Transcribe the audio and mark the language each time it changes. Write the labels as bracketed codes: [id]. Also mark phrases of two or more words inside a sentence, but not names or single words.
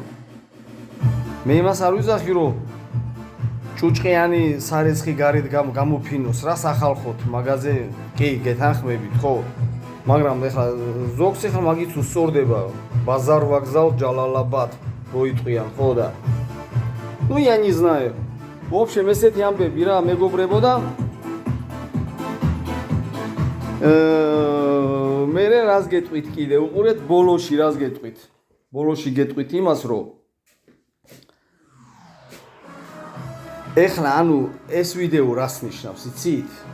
[ka] მე იმას არ ვიზახი რომ ჭუჭყიანი სარეცხი გარეთ გამოფინოს რა სახალხოთ მაგაზე კი გეთანხმებით ხო? მაგრამ ეხლა ზოგს ეხლა მაგით უსწორდება ბაზარ ვაგზალ ჯალალაბად როიტყვიან ხო და [ru] ну я не знаю. В общем [ka] ესეთი ამბები რა მეგობრებო და მე რას გეტყვით კიდე უყურეთ ბოლოში რას გეტყვით. ბოლოში გეტყვით იმას რომ ეხლა ანუ ეს ვიდეო რას ნიშნავს იცით?